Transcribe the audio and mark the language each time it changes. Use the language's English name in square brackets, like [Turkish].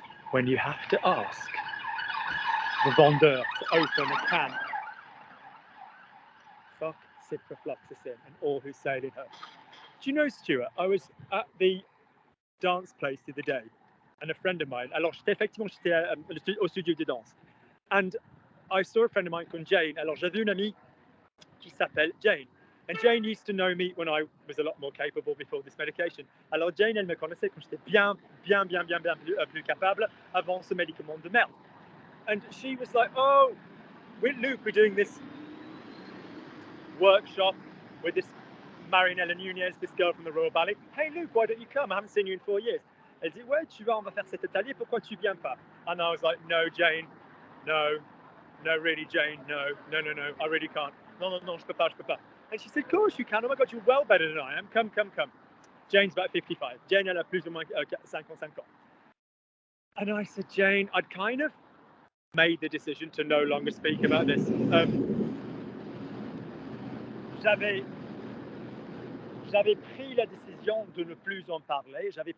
[English] When you have to ask the vendeur to open a can, fuck ciprofloxacin and all who sailed in her. Do you know, Stuart, I was at the dance place the other day, and a friend of mine, [French] alors j'étais au studio de danse, [English] and I saw a friend of mine called Jane. [French] Alors j'avais une amie qui s'appelle Jane. [English] And Jane used to know me when I was a lot more capable before this medication. [French] Alors Jane, elle me connaissait quand j'étais bien plus capable avant ce médicament de merde. [English] And she was like, oh, Luke, we're doing this workshop with this Marinella Nunez, this girl from the Royal Ballet. Hey Luke, why don't you come? I haven't seen you in 4 years. [French] Elle dit, ouais, tu vas, on va faire cet atelier, pourquoi tu viens pas? [English] And I was like, no, Jane, no, really, Jane, no, I really can't. [French] Non, je peux pas. [English] And she said, of course you can. Oh my God, you're well better than I am. Come. Jane's about 55. [French] Jane, elle a plus ou moins 55 ans. [English] And I said, Jane, I'd kind of made the decision to no longer speak about this. [French] J'avais pris la décision de ne plus en parler.